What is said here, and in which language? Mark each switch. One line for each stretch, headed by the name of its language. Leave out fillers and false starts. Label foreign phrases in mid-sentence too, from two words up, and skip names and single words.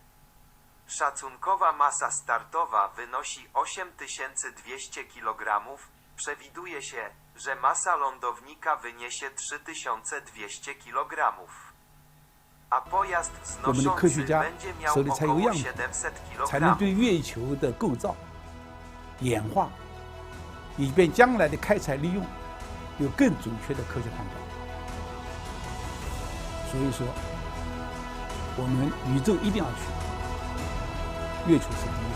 Polish: Szacunkowa masa startowa wynosi 8200 kg. Przewiduje się, że masa lądownika wyniesie 3200 kg. A pojazd wznoszący będzie miał około 700 kg.
Chinese: 才能对月球的构造、演化，以便将来的开采利用有更准确的科学判断。所以说，我们宇宙一定要去，月球是第一。